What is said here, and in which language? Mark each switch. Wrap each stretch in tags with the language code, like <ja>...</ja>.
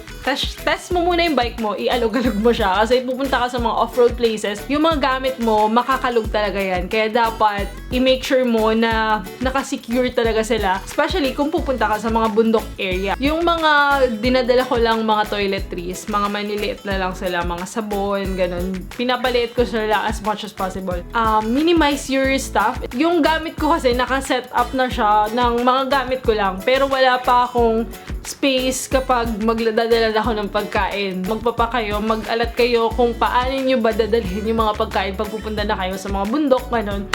<tl>Test mo muna yung bike mo, ialog-alog mo siya. Kasi pupunta ka sa mga off-road places, yung mga gamit mo, makakalog talaga yan. Kaya dapat, i-make sure mo na nakasecure talaga sila. Especially kung pupunta ka sa mga bundok area. Yung mga dinadala ko lang mga toiletries, mga maniliit na lang sila, mga sabon, ganun. Pinapaliit ko sila</tl> <en>as much as possible. Minimize your stuff.</en> <tl>Yung gamit ko kasi, nakaset up na siya ng mga gamit ko lang. Pero wala pa akong space kapag magdadala ako ng pagkain. Magpapa kayo, mag-alat kayo kung paano nyo ba dadalhin yung mga pagkain pag pupunta na kayo sa mga bundok, ganun.</tl>